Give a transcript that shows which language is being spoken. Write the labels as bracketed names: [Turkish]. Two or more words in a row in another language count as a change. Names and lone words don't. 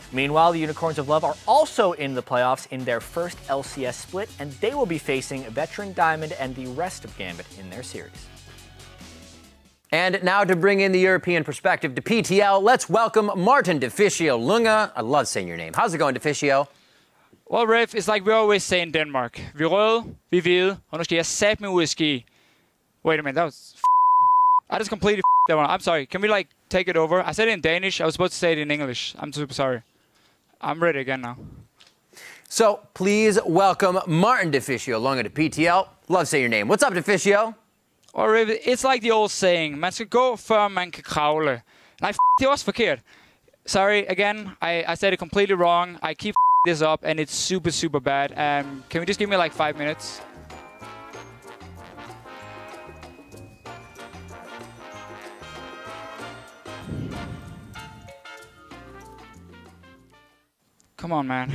[English] Meanwhile, the Unicorns of Love are also in the playoffs in their first LCS split, and they will be facing Veteran Diamond and the rest of Gambit in their series. And now to bring in the European perspective to PTL, let's welcome Martin Deficio Lunga. I love saying your name. How's it going, Deficio? Well, Riff, it's like we always say in Denmark. [Danish] Vi er røde, vi er hvide, og nu skal jeg satme ud af ski. [English] Wait a minute, that was I just completely that one. I'm sorry. Can we like take it over? I said it in Danish. I was supposed to say it in English. I'm super sorry. I'm ready again now. So please welcome Martin Deficio Lunga to PTL. Love saying your name. What's up, Deficio? Or it's like the old saying, [Danish] man skal gå før man kan kravle. Nej, det er også forkert. [English] Sorry, again, I said it completely wrong. I keep this up and it's super, super bad. Can we just give me like 5 minutes? Come on, man.